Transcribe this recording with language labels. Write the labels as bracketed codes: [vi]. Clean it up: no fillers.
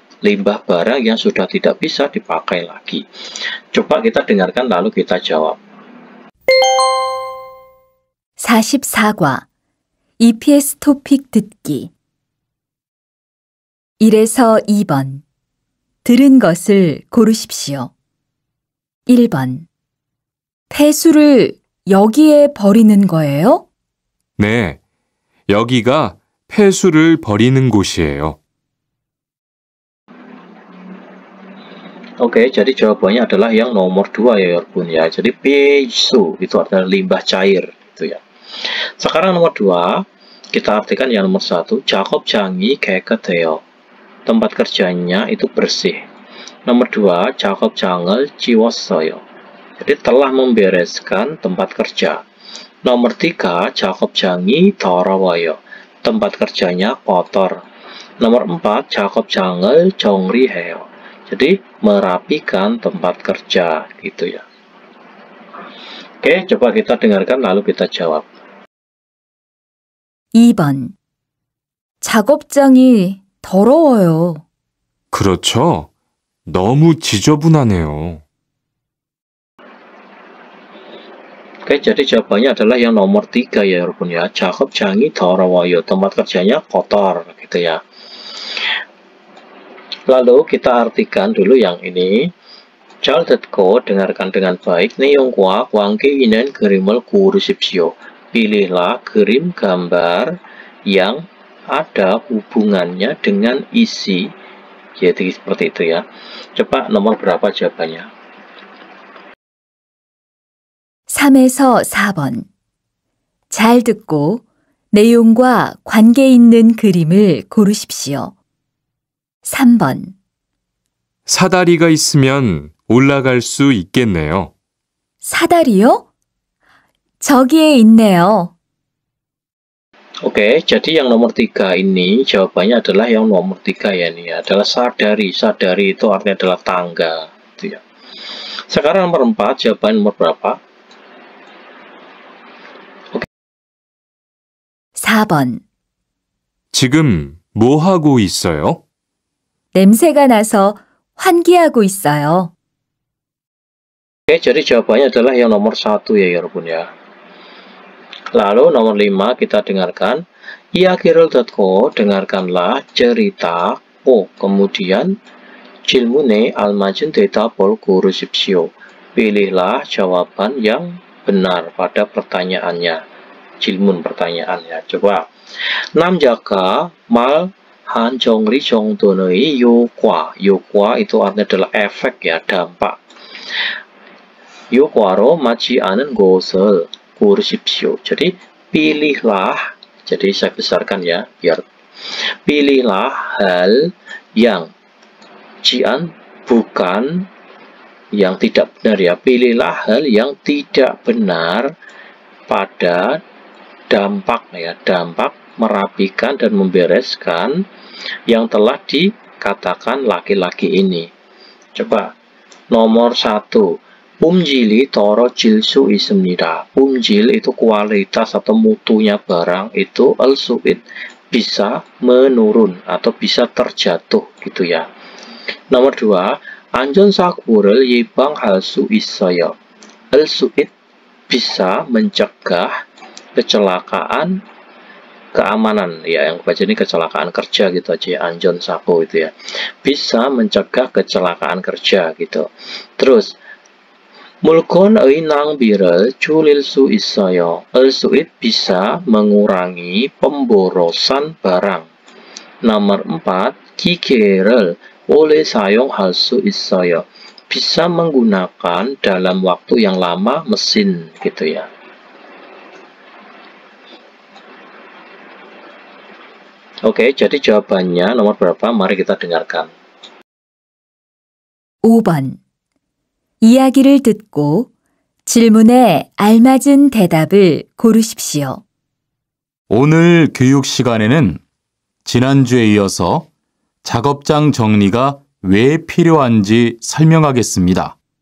[id] Limbah barang yang sudah tidak bisa dipakai lagi. Coba kita dengarkan lalu kita jawab. [ko] 44과 EPS 토픽 듣기 1에서 2번 들은 것을 고르십시오. 1번 폐수를 여기에 버리는 거예요? 네, 여기가 폐수를 버리는 곳이에요. [id] Oke, jadi jawabannya adalah yang nomor 2 ya Yorpun ya. Jadi pesu itu adalah limbah cair gitu ya. Sekarang nomor 2, kita artikan yang nomor 1, [ko] 작업장이 깨끗해요. [id] Tempat kerjanya itu bersih. [ko] Nomor 2, 작업장을 치웠어요. [id] Jadi telah membereskan tempat kerja. [ko] Nomor 3, 작업장이 더러워요. [id] Tempat kerjanya kotor. [ko] Nomor 4, 작업장을 정리해요. [id] Jadi merapikan tempat kerja gitu ya. Oke, coba kita dengarkan lalu kita jawab. [ko] 2번 작업장이 더러워요. 그렇죠. 너무 지저분하네요. [id] Oke, jadi jawabannya adalah yang nomor 3 ya, Yorpun ya. [ko] 작업장이 더러워요. [id] Tempat kerjanya kotor gitu ya. Lalu kita artikan dulu yang ini. [ko] 잘 듣고 [id] dengarkan dengan baik. [ko] 내용과 관계 있는 그림을 고르십시오. [id] Pilihlah krim gambar yang ada hubungannya dengan isi. Jadi seperti itu ya. Coba nomor berapa jawabannya? [ko] 3에서 4번 잘 듣고 내용과 관계 있는 그림을 고르십시오. 3번 사다리가 있으면 올라갈 수 있겠네요. 사다리요? 저기에 있네요. [id] Oke, jadi yang nomor 3 ini jawabannya adalah yang nomor 3 ya nih, adalah sadari. Sadari itu artinya adalah tangga gitu ya. Sekarang nomor 4, jawaban nomor berapa? [ko] 4번 지금 뭐 하고 있어요? 냄새가 나서 환기하고 있어요. [id] Oke, jadi jawabannya adalah yang nomor 1 ya 여러분 ya. Lalu nomor 5 kita dengarkan. [ko] 이야기를 듣고 [id] dengarkanlah cerita. [ko] Kemudian 질문에 알맞은 대답을 고르십시오. [id] Pilihlah jawaban yang benar pada pertanyaannya. 질문 pertanyaannya. coba. [ko] 남자가 말한 정리 정도의 효과. [id] 효과 itu artinya adalah efek ya, dampak. [ko] 효과로 맞지 않은 것을 고르십시오. [id] Jadi pilihlah. Jadi saya besarkan ya, biar pilihlah hal yang jian bukan yang tidak benar ya. Pilihlah hal yang tidak benar pada dampak ya, dampak merapikan dan membereskan yang telah dikatakan laki-laki ini. Coba nomor 1. [ko] Umjili 떨어질 수 있습니다. [id] umjil itu kualitas atau mutunya barang, itu al-su'id bisa menurun atau bisa terjatuh gitu ya. Nomor 2. [ko] 안전사고를 예방할 수 있어요. [id] al-su'id bisa mencegah kecelakaan keamanan ya, yang baca ini kecelakaan kerja gitu aja ya, 안전사고 itu ya. Bisa mencegah kecelakaan kerja gitu. [ko] Terus 물건의 낭비를 줄일 수 있어요. [id] al-su'id bisa mengurangi pemborosan barang. Nomor 4. [ko] 기계를 오래 사용할 수 있어요. [id] Bisa menggunakan dalam waktu yang lama mesin gitu ya. Oke, jadi jawabannya nomor berapa? Mari kita dengarkan. [ko] 5번. 이야기를 듣고 질문에 알맞은 대답을 고르십시오. 오늘 교육 시간에는 지난주에 이어서 작업장 정리가 왜 필요한지 설명하겠습니다.